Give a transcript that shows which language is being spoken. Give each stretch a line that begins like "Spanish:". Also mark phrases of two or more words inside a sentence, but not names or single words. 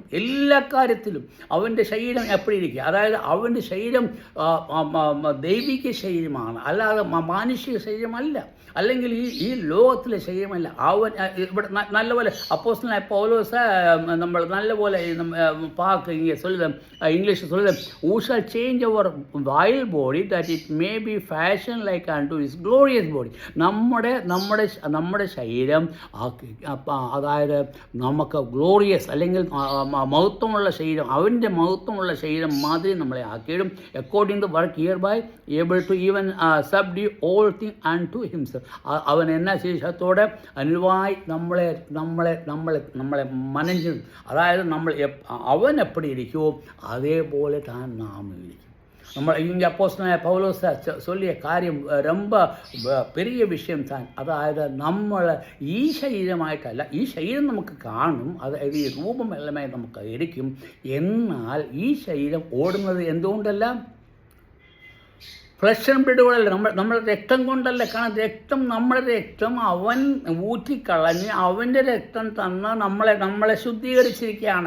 Malayalam: എല്ലാ കാര്യത്തിലും അവൻ്റെ ശരീരം എപ്പോഴും ഇരിക്കുക. അതായത് അവൻ്റെ ശരീരം ദൈവിക ശരീരമാണ്, അല്ലാതെ മാനുഷിക ശരീരമല്ല, അല്ലെങ്കിൽ ഈ ലോകത്തിലെ ശരീരമല്ല. അവൻ ഇവിടെ നല്ലപോലെ അപ്പോസ്തലനായ പൗലോസ് നമ്മൾ നല്ലപോലെ ഇംഗ്ലീഷ് சொல்லுது,
English: who shall change our vile body that it may be fashioned like unto his glorious body.
Malayalam: നമ്മുടെ ശരീരം, അതായത് നമുക്ക് ഗ്ലോറിയസ് അല്ലെങ്കിൽ മഹത്വമുള്ള ശരീരം, അവൻ്റെ മഹത്വമുള്ള ശരീരം മാതിരി നമ്മളെ ആക്കിയിടും.
English: according to work here by able to even subdue all thing unto himself.
Malayalam: അവൻ എന്നാ ശേഷത്തോടെ അനുവായി നമ്മളെ മനഞ്ചു. അതായത് അവൻ എപ്പടി ഇരിക്കുമോ അതേപോലെ താൻ നാം ഇരിക്കും.
Tamil: നമ്മൾ இங்கே அப்போஸ்தலனாയ பவுலோஸ் சொல்லிய காரியம் ரொம்ப பெரிய விஷயம் தான்.
Malayalam: അതായത് നമ്മൾ ഈ ശരീരമായിട്ടല്ല, ഈ ശരീരം നമുക്ക് കാണും, അതായത് ഈ രൂപം എല്ലാമേ നമുക്ക് ഇരിക്കും. എന്നാൽ ഈ ശരീരം ഓടുന്നത് എന്തുകൊണ്ടല്ല?
English: flush and
Malayalam: ബ്ലഡുകളല്ല, നമ്മുടെ രക്തം കൊണ്ടല്ല. കാരണം നമ്മുടെ രക്തം അവൻ ഊറ്റിക്കളഞ്ഞ് അവൻ്റെ രക്തം തന്ന് നമ്മളെ ശുദ്ധീകരിച്ചിരിക്കുകയാണ്.